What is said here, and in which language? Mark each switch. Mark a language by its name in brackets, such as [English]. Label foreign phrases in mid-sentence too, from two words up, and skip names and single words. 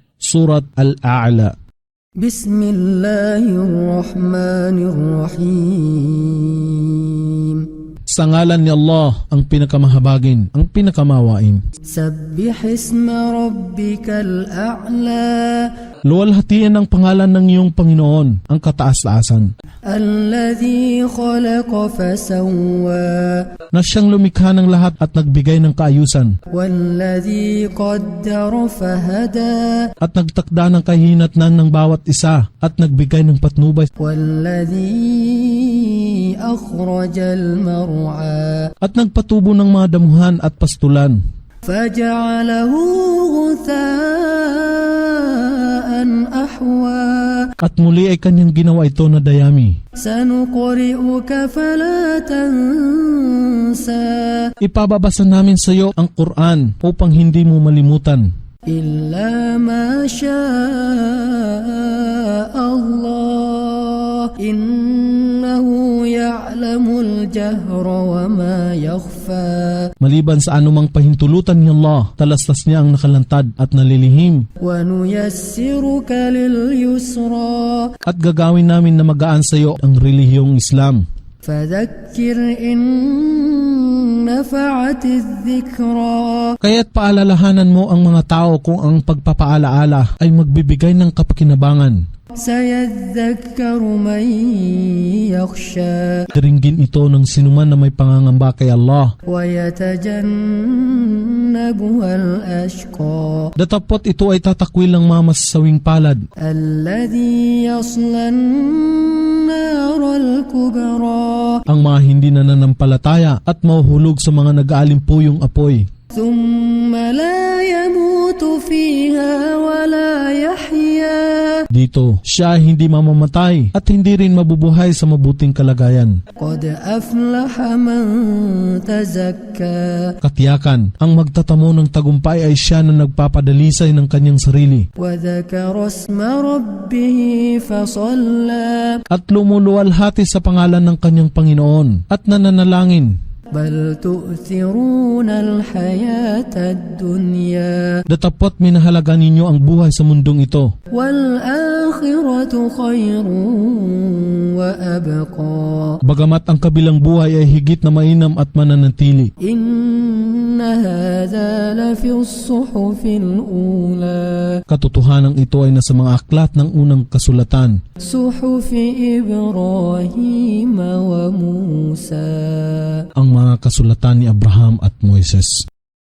[Arabic] Surat Al-A'la. بسم الله الرحمن الرحيم. [Filipino] Sa ngalan ni Allah, ang pinakamahabagin, ang pinakamawain. [Arabic] سبح اسم ربك الأعلى. [Filipino] Luwalhatiin ang pangalan ng iyong Panginoon, ang kataas-taasan, [Arabic] الذي خلق فسوى. [Filipino] na siyang lumikha ng lahat at nagbigay ng kaayusan, [Arabic] والذي قدر فهدى. [Filipino] at nagtakda ng kahinatnan ng bawat isa, at nagbigay ng patnubay, [Arabic] والذي أخرج المرعى. [Filipino] at nagpatubo ng mga damuhan at pastulan, [Arabic] فجعله غثاء أحوى. [Filipino] at muli ay kanyang ginawa ito na dayami. [Arabic] سنقرئك فلا تنسى. [Filipino] Ipababasa namin sa iyo ang Quran upang hindi mo malimutan, [Arabic] إلا ما شاء الله. إنه يعلم الجهر وما يخفى. [Filipino] maliban sa anumang pahintulutan ni Allah, talastas niya ang nakalantad at nalilihim, [Arabic] ونيسرك لليسرى. [Filipino] at gagawin namin na magaan sa iyo ang relihiyong Islam. [Arabic] فذكر إن نفعت الذكرى. [Filipino] Kaya't paalalahanan mo ang mga tao kung ang pagpapaalaala ay magbibigay ng kapakinabangan. [Arabic] سيذكر من يخشى. [Filipino] Diringgin ito ng sinuman na may pangangamba kay Allah. [Arabic] ويتجنبها الأشقى. [Filipino] Datapot ito ay tatakwil ng mga masasawing palad, [Arabic] الذي يصلى النار الكبرى. [Filipino] ang mga hindi nananampalataya at mahuhulog sa mga nag-aalimpuyong apoy. [Arabic] ثم لا يموت فيها ولا يحيى. [Filipino] Dito, siya ay hindi mamamatay at hindi rin mabubuhay sa mabuting kalagayan. [Arabic] قد أفلح من تزكى. [Filipino] Katiyakan, ang magtatamo ng tagumpay ay siya na nagpapadalisay ng kanyang sarili [Arabic] وذكر اسم ربه فصلى. [Filipino] at lumuluwalhati sa pangalan ng kanyang Panginoon at nananalangin. [Arabic] بل تؤثرون الحياة الدنيا. [Filipino] Datapot minahalaga ninyo ang buhay sa mundong ito, [Arabic] والآخرة خير وأبقى. [Filipino] bagamat ang kabilang buhay ay higit na mainam at mananatili. [Arabic] إن هذا لفي الصحف الأولى. [Filipino] Katotohanan ito ay nasa mga aklat ng unang kasulatan, [Arabic] صحف إبراهيم وموسى. [Filipino] ang mga kasulatan ni Abraham at Moises.